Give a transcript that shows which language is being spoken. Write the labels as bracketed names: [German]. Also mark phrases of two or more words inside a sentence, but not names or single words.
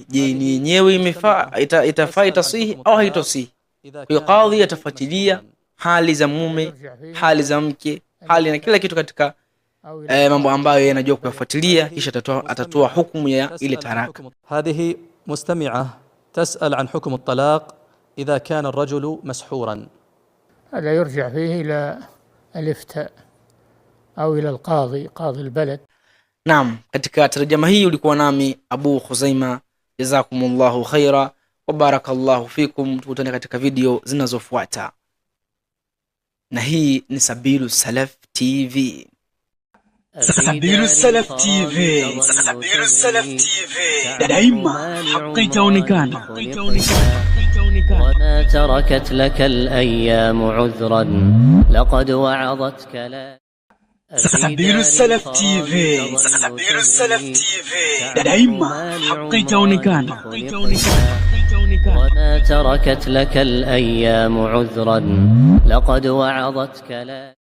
[Swahili] Je, ni yenyewe imefaa, itafaa, itasihi au haitasihi? Kwa qadhi atafuatilia hali za mume, hali za mke, hali na kila kitu katika mambo ambayo yanajua kuyafuatilia, kisha atatoa hukumu ya ile taraka. [Arabic] هذه مستمعة تسأل عن حكم الطلاق إذا كان الرجل مسحورا. هذا يرجع فيه إلى الإفتاء أو إلى القاضي، قاضي البلد. [Swahili] Naam, katika tarjama hii ulikuwa nami Abu Khuzaima. [Arabic] جزاكم الله خيرا وبارك الله فيكم. [Swahili] Tukutane katika video zinazofuata, na hii ni Sabilu Salaf TV. Sabilu Salaf TV, daima haki itaonekana. [Arabic] وما تركت لك الأيام عذرا لقد وعظتك لا. [Swahili] Sabilu Salaf TV, daima haki itaonekana. [Arabic] وما تركت لك الأيام عذرا لقد وعظتك لا.